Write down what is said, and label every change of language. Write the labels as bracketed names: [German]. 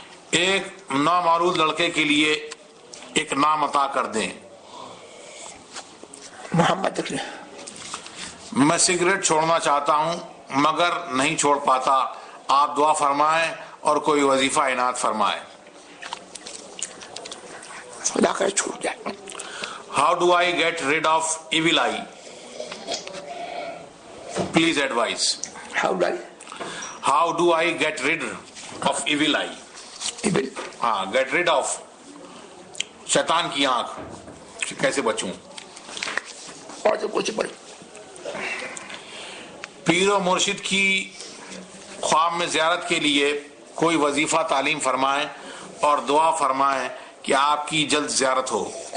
[Urdu] ایک نامعروض لڑکے کے لیے ایک نام عطا کر دیں. محمد اکرم. میں سگریٹ چھوڑنا چاہتا ہوں مگر نہیں چھوڑ پاتا، آپ دعا فرمائیں اور کوئی وظیفہ عنایت فرمائیں. خدا کرے چھوٹ جائے. [English] How do I get rid of evil eye? Please advise. How do I get rid of evil eye? [Urdu] ہاں، [English] get rid of [Urdu] شیطان کی آنکھ کیسے بچوں؟ اور تو کچھ بڑھ. پیر و مرشد کی خواب میں زیارت کے لیے کوئی وظیفہ تعلیم فرمائیں اور دعا فرمائیں کہ آپ کی جلد زیارت ہو.